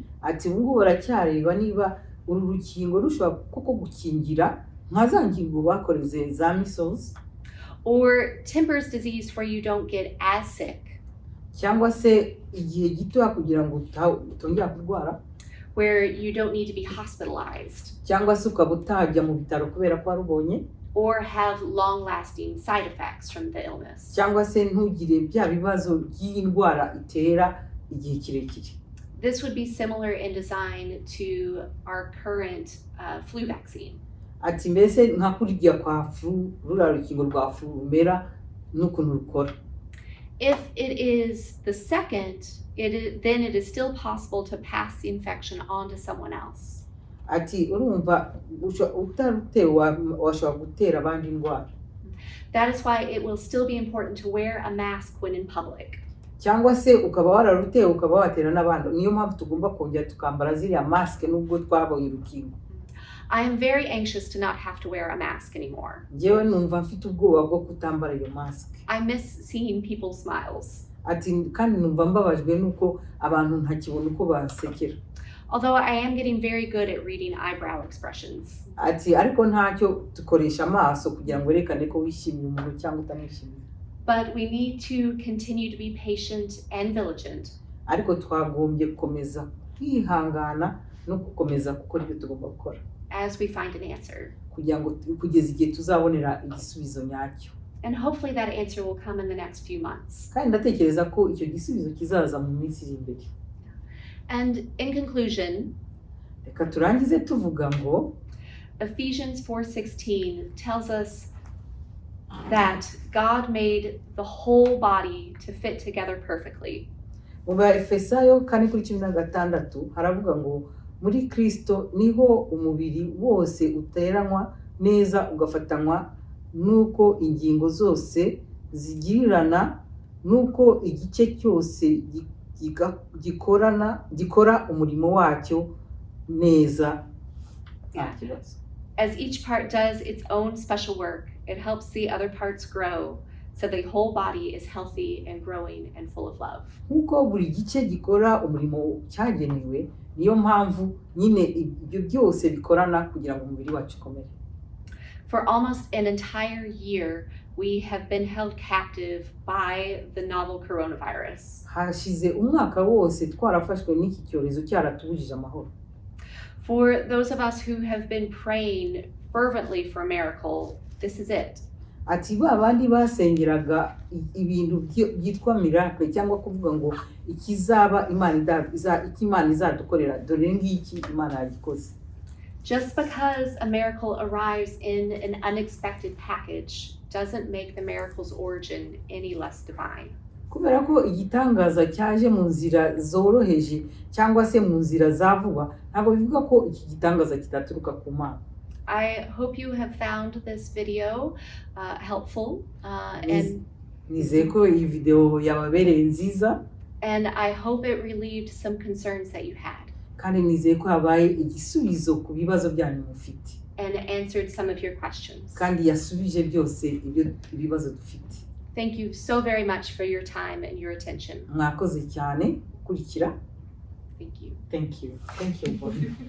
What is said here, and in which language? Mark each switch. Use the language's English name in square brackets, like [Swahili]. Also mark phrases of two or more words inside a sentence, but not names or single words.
[Kinyarwanda] Ati ubu baracyareba niba uru rukingo rushobora koko gukingira nka za ngingo bakoreze za measles, [English] or tempers disease where you don't get as sick, [Kinyarwanda] cyangwa se igihe gito kugira ngo utongera kurwara, [English] where you don't need to be hospitalized [Kinyarwanda] cyangwa se ukaba utajya mu bitaro kubera ko warubonye, [English] or have long-lasting side effects from the illness. [Kinyarwanda] cyangwa se ntugire bya bibazo by'indwara itera igihe kirekire. [English] This would be similar in design to our current flu vaccine. [Kinyarwanda] Ati mbese nka kurya kwa flu, rura rukingo rwa flu rumera n'ukuntu rukora. [English] If it is the second, then it is still possible to pass the infection on to someone else. [Kinyarwanda] Ati urumva utarutewe washobora gutera abandi indwara. [English] That is why it will still be important to wear a mask when in public. [Kinyarwanda] Cyangwa se ukaba wararutewe ukaba watera n'abandi. Niyo mpamvu tugomba kongera tukambara ziriya mask nubwo twabonye urukingo. [English] I am very anxious to not have to wear a mask anymore. [Kinyarwanda] Jewe numva mfite ubwoba bwo kutambara iyo mask. [English] I miss seeing people's smiles. [Kinyarwanda] Ati kandi numva mbabajwe nuko abantu ntakibona uko basekera. [English] Although I am getting very good at reading eyebrow expressions. [Kinyarwanda] Ati ariko ntacyo dukoresha amaso kugira ngo werekane ko wishimiye umuntu cyangwa utamwishimiye. [English] But we need to continue to be patient and vigilant. [Kinyarwanda] Ariko twagombye gukomeza kwihangana no gukomeza gukora ibyo tugomba gukora. [English] As we find an answer. [Kinyarwanda] Kugira ngo kugeza igihe tuzabonera igisubizo nyacyo. [English] And hopefully that answer will come in the next few months. [Kinyarwanda] Kandi ndatekereza ko icyo gisubizo kizaza mu minsi iri imbere. [English] And in conclusion, [Kinyarwanda] Reka turangize tuvuga ngo [English] Ephesians 4:16 tells us that God made the whole body to fit together perfectly. [Kinyarwanda] mu Efesayo 4:16 haravuga ngo muri Kristo niho umubiri wose uteranywa neza ugafatanywa nuko ingingo zose zigirirana nuko igice cyose gikora umurimo wacyo neza nta [English] Yeah. [Kinyarwanda] kibazo. [English] As each part does its own special work, it helps the other parts grow so the whole body is healthy and growing and full of love. [Kinyarwanda] Nk'uko buri gice gikora umurimo cyagenewe, niyo mpamvu nyine ibyo byose bikorana kugira ngo umubiri wacu ukomere. [English] For almost an entire year, we have been held captive by the novel coronavirus. [Kinyarwanda] Hashize umwaka wose twarafashwe n'iki cyorezo cyaratubujije amahoro. [English] For those of us who have been praying fervently for a miracle, this is it. [Kinyarwanda] Ati ba bandi basengeraga ibintu byitwa miracle cyangwa kuvuga ngo ikizaba Imana izadukorera, dore ngiki Imana yagikoze. [English] Just because a miracle arrives in an unexpected package doesn't make the miracle's origin any less divine. [Kinyarwanda] Kubera ko igitangaza cyaje mu nzira zoroheje cyangwa se mu nzira za vuba, ntabwo bivuga ko iki gitangaza kitaturuka ku Mana. [English] I hope you have found this video helpful and [Kinyarwanda] Nizeye ko iyi video yababereye nziza, [English] and I hope it relieved some concerns that you had [Kinyarwanda] kandi nizeye ko habaye igisubizo ku bibazo byanyu mufite, [English] and answered some of your questions. [Kinyarwanda] kandi yasubije byose ibyo ibibazo dufite. [English] Thank you so very much for your time and your attention. [Kinyarwanda] Mwakoze cyane gukurikira. [English] Thank you. Thank you. Thank you.